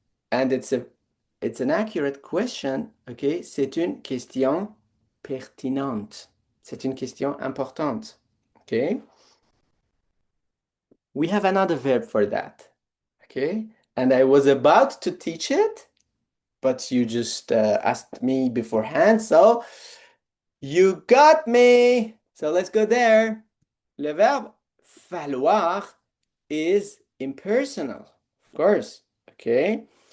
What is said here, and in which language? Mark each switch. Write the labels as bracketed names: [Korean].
[English] And it's an accurate question. Okay. [French] C'est une question pertinente. C'est une question importante. [English] Okay. We have another verb for that. Okay. and I was about to teach it, but you just asked me beforehand, so you got me. So let's go there. [French] Le verbe falloir [English] is impersonal, of course, okay?